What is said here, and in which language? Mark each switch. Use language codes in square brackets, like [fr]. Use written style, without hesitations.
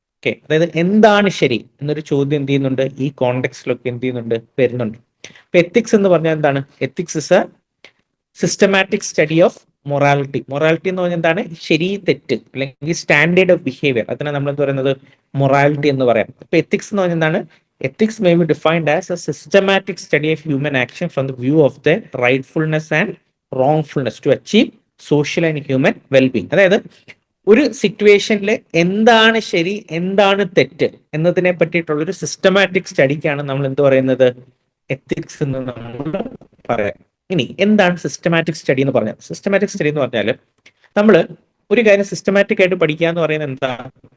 [ml] Okay, അതായത് എന്താണ് ശരി എന്നൊരു ചോദ്യം എന്ത് ചെയ്യുന്നുണ്ട്, ഈ കോണ്ടെക്സ്റ്റിലൊക്കെ എന്ത് ചെയ്യുന്നുണ്ട്, വരുന്നുണ്ട്. അപ്പൊ എത്തിക്സ് എന്ന് പറഞ്ഞാൽ എന്താണ്? [en] Ethics is a systematic study of morality. [ml] Morality എന്ന് പറഞ്ഞാൽ എന്താണ്? ശരി തെറ്റ്, അല്ലെങ്കിൽ സ്റ്റാൻഡേർഡ് ഓഫ് ബിഹേവിയർ. അതിനെ നമ്മൾ എന്ത് പറയുന്നത്, മൊറാലിറ്റി എന്ന് പറയാം. അപ്പൊ എത്തിക്സ് എന്ന് പറഞ്ഞാൽ എന്താണ്? [en] Ethics may be defined as a systematic study of human action from the view of their rightfulness and wrongfulness to achieve social and human well-being. [ml] അതായത് ഒരു സിറ്റുവേഷനിൽ എന്താണ് ശരി, എന്താണ് തെറ്റ് എന്നതിനെ പറ്റിയിട്ടുള്ള ഒരു സിസ്റ്റമാറ്റിക് സ്റ്റഡിക്കാണ് നമ്മൾ എന്ത് പറയുന്നത്, എത്തിക്സ് എന്ന് നമ്മൾ പറയാം. ഇനി എന്താണ് സിസ്റ്റമാറ്റിക് സ്റ്റഡി എന്ന് പറഞ്ഞാൽ? സിസ്റ്റമാറ്റിക് സ്റ്റഡി എന്ന് പറഞ്ഞാൽ നമ്മൾ ഒരു കാര്യം സിസ്റ്റമാറ്റിക് ആയിട്ട് പഠിക്കുക എന്ന് പറയുന്നത് എന്താണ്?